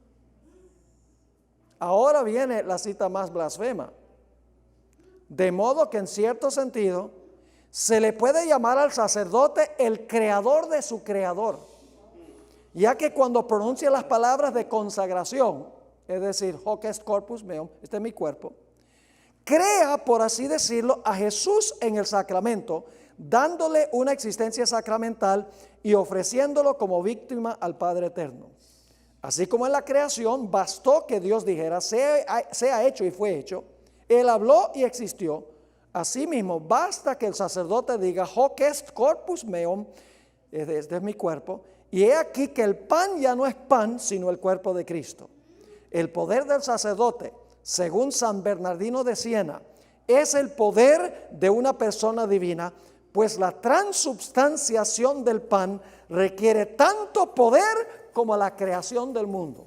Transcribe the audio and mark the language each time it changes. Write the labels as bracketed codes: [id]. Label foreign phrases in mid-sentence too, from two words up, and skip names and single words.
[es] Ahora viene la cita más blasfema. De modo que en cierto sentido se le puede llamar al sacerdote el creador de su creador, ya que cuando pronuncia las palabras de consagración, es decir, [la] hoc est corpus meum, [es] este es mi cuerpo, crea, por así decirlo, a Jesús en el sacramento, dándole una existencia sacramental y ofreciéndolo como víctima al Padre Eterno. Así como en la creación bastó que Dios dijera, sea hecho, y fue hecho. Él habló y existió. Asimismo, basta que el sacerdote diga, [la] hoc est corpus meum, [es] este es mi cuerpo, y he aquí que el pan ya no es pan, sino el cuerpo de Cristo. El poder del sacerdote, según San Bernardino de Siena, es el poder de una persona divina, pues la transubstanciación del pan requiere tanto poder como la creación del mundo.